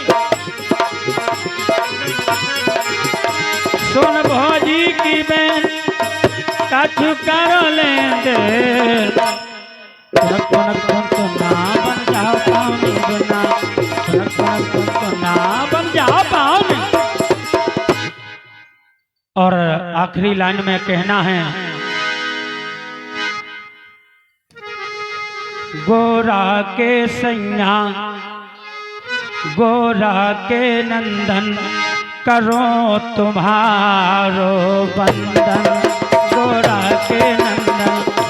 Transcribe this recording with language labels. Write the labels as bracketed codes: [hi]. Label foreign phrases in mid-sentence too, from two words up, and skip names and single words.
[hi] सुन भौजी की बहन कछु कर लें दे तुनक तुनक तुम तो ना बन जाओ पानी बिना तुनक तुनक तुम तो ना बन जाओ पानी। और आखिरी लाइन में कहना है गोरा के सैया गोरा के नंदन करो तुम्हारो बंदन गोरा के नंदन